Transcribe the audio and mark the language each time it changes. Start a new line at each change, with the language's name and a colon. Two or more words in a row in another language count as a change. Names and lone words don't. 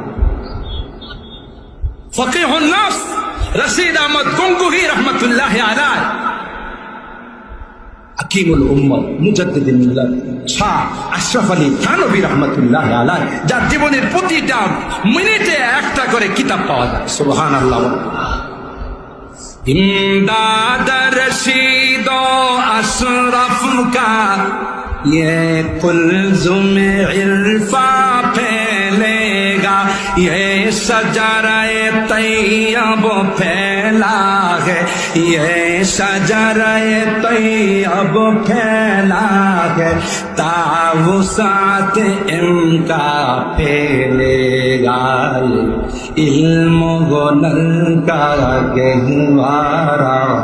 Bangla: ফকিহুন নাস রশিদ আহমদ গঙ্গুহি রহমতুল্লাহ আলাইহি, হাকিমুল উম্মত মুজাদ্দিদুল মিল্লাত শাহ আশরাফ আলী থানভী রহমতুল্লাহ আলাইহি, যার জীবনের প্রতিটা মিনিটে একটা করে কিতাব পাওয়া যায়। সুবহানাল্লাহ।
Urdu: امداد رشید و اشرف کا یہ قلزم عرفاں پھیلے گا، یہ شجرہ طیب پھیلا ہے، یہ شجرہ طیب پھیلا ہے، تا وسعت ان کا پھیلے گا، علم و ہنر کا گہوارہ